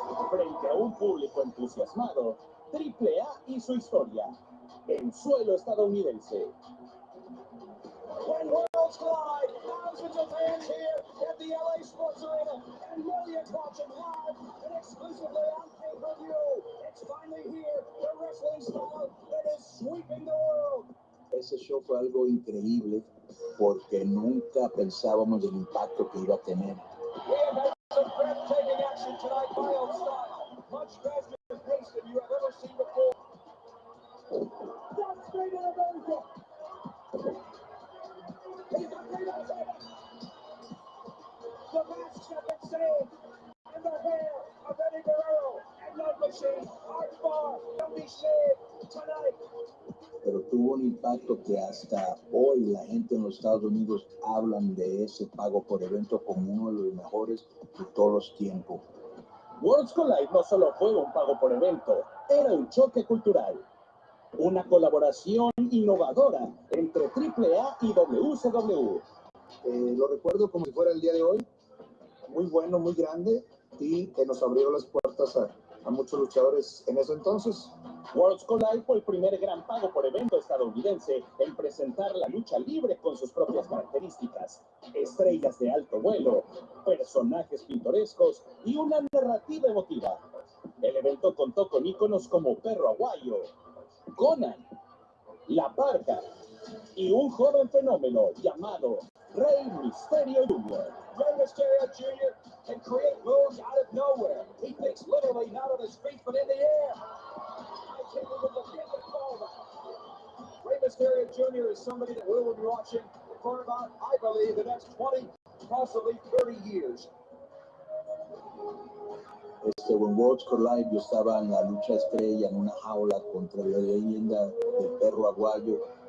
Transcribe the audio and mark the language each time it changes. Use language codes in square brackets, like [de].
[es] Frente a un público entusiasmado, AAA y su historia en suelo estadounidense. [en] When worlds collide, thousands of fans here at the LA Sports Arena and millions watching live and exclusively on pay-per-view. It's finally here, the wrestling style that is sweeping the world. [es] Ese show fue algo increíble porque nunca pensábamos el impacto que iba a tener. [en] We have had some breathtaking action tonight, wild style, much faster pace than you have ever seen before. That's straight in America. He's not great on it. The masks have been saved, and the hair of Eddie Guerrero and Love Machine, Art Bar, will be saved tonight. [es] Pero tuvo un impacto que hasta hoy la gente en los Estados Unidos hablan de ese pago por evento como uno de los mejores de todos los tiempos. Worlds Collide no solo fue un pago por evento, era un choque cultural. Una colaboración innovadora entre AAA y WCW. Lo recuerdo como si fuera el día de hoy, muy bueno, muy grande, y que nos abrió las puertas a muchos luchadores en ese entonces. Worlds Collide fue el primer gran pago por evento estadounidense en presentar la lucha libre con sus propias características, estrellas de alto vuelo, personajes pintorescos y una narrativa emotiva. El evento contó con íconos como Perro Aguayo, Conan, La Parca y un joven fenómeno llamado Rey Mysterio Jr. [en] Rey Mysterio Jr. can create moves out of nowhere. He thinks literally not on his feet, but in the air. I can't even begin to call that. Rey Mysterio Jr. is somebody that we will be watching for about, I believe, the next 20, possibly 30 years. [es] En Worlds Collide yo estaba en la lucha estrella en una jaula contra la leyenda del Perro Aguayo.